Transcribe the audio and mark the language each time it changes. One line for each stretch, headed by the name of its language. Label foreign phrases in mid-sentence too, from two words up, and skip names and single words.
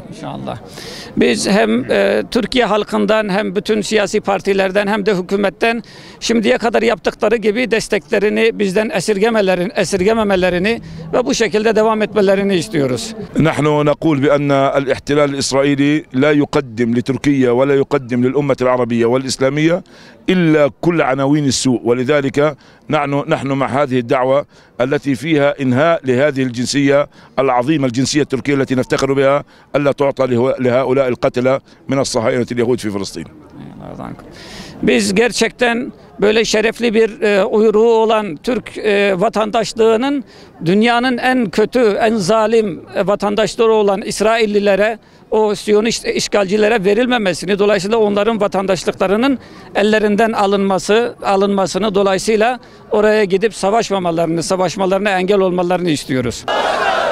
Turkish: İnşallah. Biz hem Türkiye halkından hem bütün siyasi partilerden hem de hükümetten şimdiye kadar yaptıkları gibi desteklerini bizden esirgememelerini ve bu şekilde devam etmelerini istiyoruz.
Arabic: نحن نقول بأن الاحتلال الإسرائيلي لا يقدم لتركيا ولا يقدم للأمة العربية والإسلامية إلا كل عناوين السوء، ولذلك نحن مع هذه الدعوة التي فيها إنهاء لهذه الجنسية العظيمة، الجنسية التركية التي نفتخر بها، ألا تعطى لهؤلاء القتلة من الصهاينة اليهود في فلسطين.
Turkish: Biz gerçekten böyle şerefli bir uyruğu olan Türk vatandaşlığının dünyanın en kötü, en zalim vatandaşları olan İsraillilere, o Siyonist işgalcilere verilmemesini, dolayısıyla onların vatandaşlıklarının ellerinden alınmasını, dolayısıyla oraya gidip savaşmalarına engel olmalarını istiyoruz.